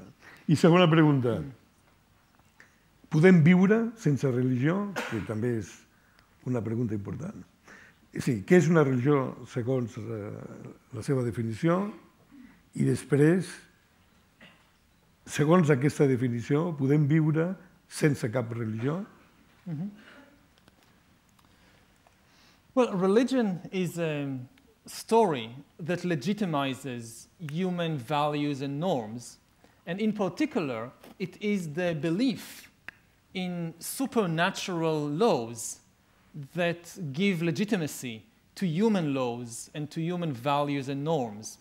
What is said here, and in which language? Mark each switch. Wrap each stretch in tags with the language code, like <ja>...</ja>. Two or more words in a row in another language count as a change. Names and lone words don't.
<ca>I segona pregunta, podem viure sense religió? Que també és una pregunta important. Sí, què és una religió segons la seva definició? I després, segons aquesta definició, podem viure sense cap religió?</ca> <en>Well, religion is a story that legitimizes human values and norms. And in particular, it is the belief in supernatural laws that give legitimacy to human laws and to human values and norms.</en>